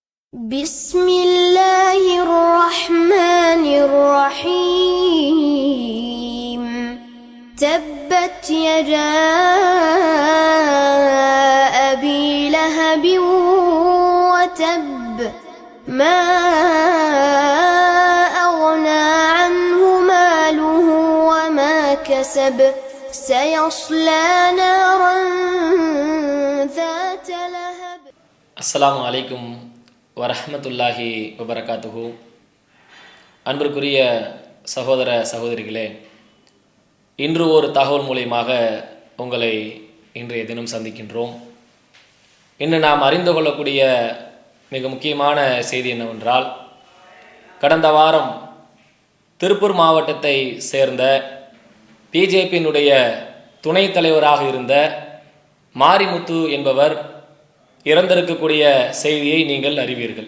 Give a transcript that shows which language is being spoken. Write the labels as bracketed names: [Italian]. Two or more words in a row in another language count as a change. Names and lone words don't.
[Arabic] بسم الله الرحمن الرحيم تبت يدا أبي لهب وتب ما أغنى عنه ماله وما كسب سيصلى نارا ذات لهب. السلام عليكم ورحمة الله وبركاته. [Tamil] அன்பிற்குரிய சகோதர சகோதரிகளே, இன்று ஒரு தகவல் மூலியமாக உங்களை இன்றைய தினம் சந்திக்கின்றோம். இன்று நாம் அறிந்து கொள்ளக்கூடிய மிக முக்கியமான செய்தி என்னவென்றால், கடந்த வாரம் திருப்பூர் மாவட்டத்தை சேர்ந்த பிஜேபியினுடைய துணைத் தலைவராக இருந்த மாரிமுத்து என்பவர் இறந்திருக்கக்கூடிய செய்தியை நீங்கள் அறிவீர்கள்.